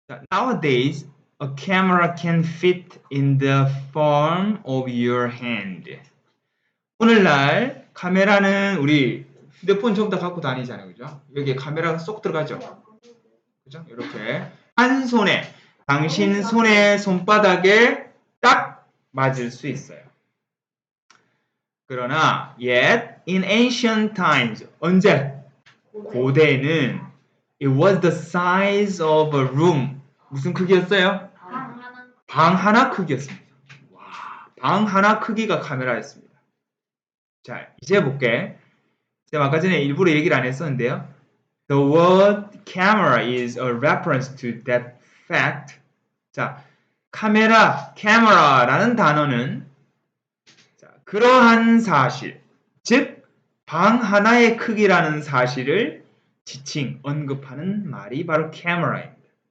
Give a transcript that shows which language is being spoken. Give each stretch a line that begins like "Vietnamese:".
English: Nowadays, a camera can fit in the palm of your hand.
Korean: 오늘날 카메라는 우리 휴대폰 전부 다 갖고 다니잖아요, 그죠? 여기에 카메라가 쏙 들어가죠. 그죠? 이렇게 한 손에 당신 손의 손바닥에 딱 맞을 수 있어요. 그러나
English: yet in ancient times
Korean: 언제? 고대에는
English: it was the size of a room.
Korean: 무슨 크기였어요? 방 하나 크기였습니다. 와, 방 하나 크기가 카메라였습니다. 자, 이제 볼게. 제가 아까 전에 일부러 얘기를 안 했었는데요.
English: The word camera is a reference to that fact.
Korean: 자, camera라는 단어는 자, 그러한 사실, 즉 방 하나의 크기라는 사실을 지칭, 언급하는 말이 바로 camera입니다.